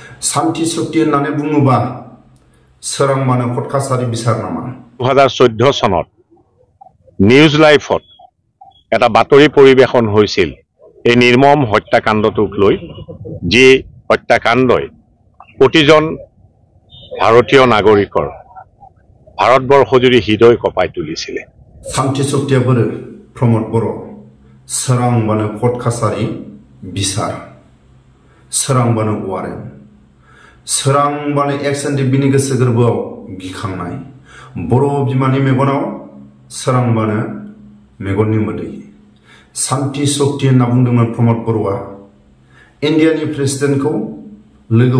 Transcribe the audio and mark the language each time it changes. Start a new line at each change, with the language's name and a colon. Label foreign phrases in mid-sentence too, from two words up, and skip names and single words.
Bodo: सान्ति शक्ति होननानै बुङोबा सोरांबानो कट काछारी बिसार नामा
Assamese: 2014 सনত নিউজ লাইফত এটা বাতৰি পৰিবেশন হৈছিল এই নিৰ্মম হত্যাকাণ্ডটোক লৈ যে হত্যাকাণ্ডই প্ৰতিজন ভাৰতীয় নাগৰিকৰ ভাৰতবৰ্ষজুৰি হৃদয় কঁপাই তুলিছিল
Bodo: सान्ति शक्तिया बोरो प्रमोद बर' सोरांबानो कट काछारी बिसार सोरांबानो वारेन सोरांबानो एक्सएनडिबिनि गोसो गोरबोआव गिखांनाय बर' बिमानि मेगनाव सोरांबानो मेगननि मोदै सान्ति शक्ति होनना बुंदोंमोन प्रमोद बर'आ इन्डियानि प्रेसिडेन्टखौ लोगो